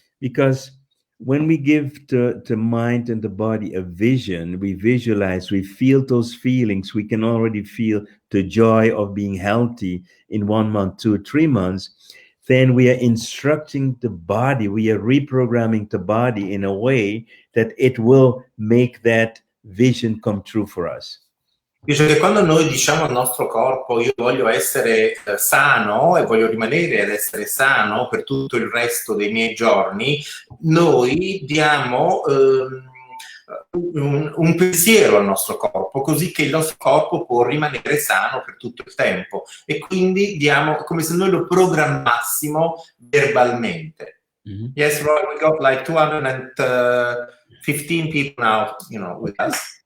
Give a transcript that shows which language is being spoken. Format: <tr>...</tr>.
<en>Because when we give the mind and the body a vision, we visualize, we feel those feelings, we can already feel the joy of being healthy in 1 month, 2 or 3 months, then we are instructing the body, we are reprogramming the body in a way that it will make that vision come true for us.</en> <it>Dice che quando noi diciamo al nostro corpo io voglio essere sano e voglio rimanere ad essere sano per tutto il resto dei miei giorni, noi diamo un pensiero al nostro corpo, così che il nostro corpo può rimanere sano per tutto il tempo, e quindi diamo come se noi lo programmassimo verbalmente. Mm-hmm.</it> <en>Yes, Roy, we got like 215 people now, with us.</en>